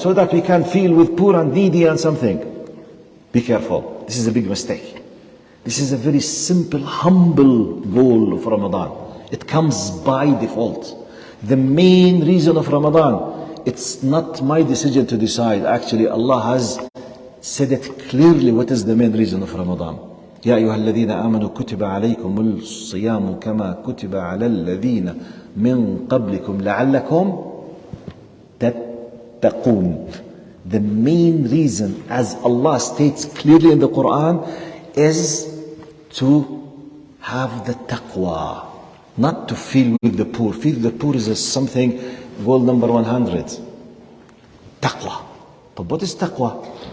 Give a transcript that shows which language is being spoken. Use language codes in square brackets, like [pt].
[en] So that we can feel with poor and needy and something. Be careful. This is a big mistake. This is a very simple, humble goal of Ramadan. It comes by default. The main reason of Ramadan, it's not my decision to decide. Actually, Allah has said it clearly what is the main reason of Ramadan. [ar] يا أيها الذين آمنوا كتب عليكم الصيام كما كتب على الذين من قبلكم لعلكم تتقون. [en] The main reason, as Allah states clearly in the Quran, is to have the taqwa. Not to feel with the poor. Feel with the poor is something, goal number 100. Taqwa. But what is taqwa?